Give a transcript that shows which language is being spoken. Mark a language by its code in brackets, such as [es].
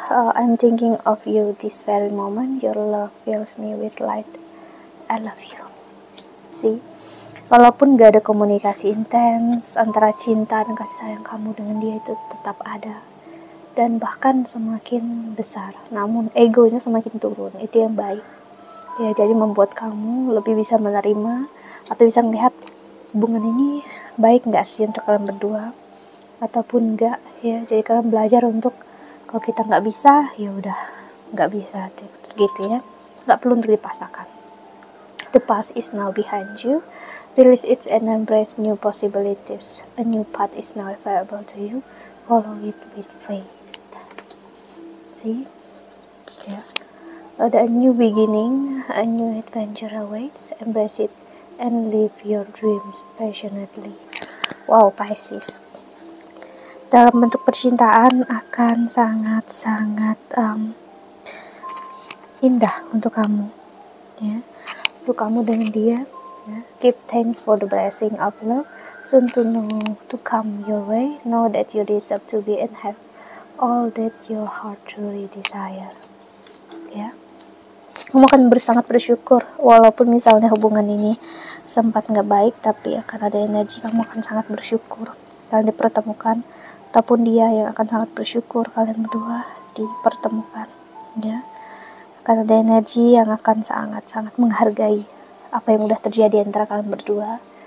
[en] I'm thinking of you this very moment. Your love fills me with light. I love you. [id] See, walaupun gak ada komunikasi intens antara cinta dan kasih sayang kamu dengan dia itu tetap ada, dan bahkan semakin besar. Namun egonya semakin turun. Itu yang baik. Ya, jadi membuat kamu lebih bisa menerima atau bisa melihat hubungan ini baik nggak sih untuk kalian berdua ataupun enggak, ya. Jadi kalian belajar untuk kalau kita nggak bisa, ya udah nggak bisa gitu, ya. Nggak perlu untuk dipaksakan. [en] The past is now behind you. Release it and embrace new possibilities. A new path is now available to you. Follow it with faith. See, [id] ya. Ada [en] a new beginning, a new adventure awaits. Embrace it and live your dreams passionately. Wow, Pisces. [id] dalam bentuk percintaan akan sangat-sangat indah untuk kamu, ya, untuk kamu dengan dia. Ya. [en] Give thanks for the blessing of love soon to come your way. Know that you deserve to be and have all that your heart truly desire. [id] Ya, kamu akan sangat bersyukur walaupun misalnya hubungan ini sempat nggak baik, tapi akan ada energi kamu akan sangat bersyukur kalian dipertemukan, ataupun dia yang akan sangat bersyukur kalian berdua dipertemukan. Ya, akan ada energi yang akan sangat-sangat menghargai apa yang udah terjadi antara kalian berdua.